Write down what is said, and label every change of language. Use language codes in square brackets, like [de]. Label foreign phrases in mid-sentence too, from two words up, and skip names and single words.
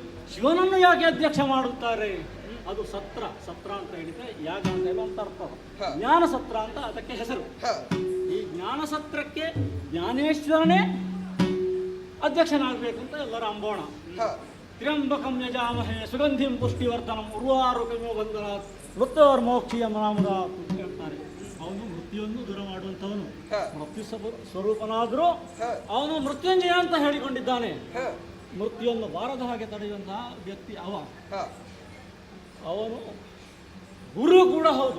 [kn] ಶಿವನನ್ನು ಯಾಕೆ ಅಧ್ಯಕ್ಷ ಮಾಡುತ್ತಾರೆ? ಅದು ಸತ್ರ ಅಂತ ಹೇಳಿದ್ರೆ ಯಾಗ ಅಂತ ಹೇಳುವಂತ ಅರ್ಥ. ಜ್ಞಾನ ಸತ್ರ ಅಂತ ಅದಕ್ಕೆ ಹೆಸರು. ಈ ಜ್ಞಾನ ಸತ್ರಕ್ಕೆ ಜ್ಞಾನೇಶ್ವರನೇ ಅಧ್ಯಕ್ಷನಾಗಬೇಕು ಅಂತ ಎಲ್ಲರ ಅಂಬೋಣ. [sa] ತ್ರ್ಯಂಬಕಂ ಯಜಾಮಹೇ ಸುಗಂಧಿಂ ಪುಷ್ಟಿವರ್ಧನಂ ಉರ್ವಾರುಕಮೋ ಬಂಧನಾತ್ ಮೃತ್ಯೋರ್ಮೋಕ್ಷೀಯ ಮನಾಮುರಾತ್ [kn] ಅಂತ ಹೇಳ್ತಾರೆ. ಅವನು ಮೃತ್ಯುವನ್ನು ದೂರ ಮಾಡುವಂಥವನು. ಮೃತ್ಯು ಸ್ವರೂಪನಾದರೂ ಅವನು ಮೃತ್ಯುಂಜಯ ಅಂತ ಹೇಳಿಕೊಂಡಿದ್ದಾನೆ. ಮೃತ್ಯುವನ್ನು ಬಾರದ ಹಾಗೆ ತಡೆಯುವಂತಹ ವ್ಯಕ್ತಿ ಅವನು ಗುರು ಕೂಡ ಹೌದು.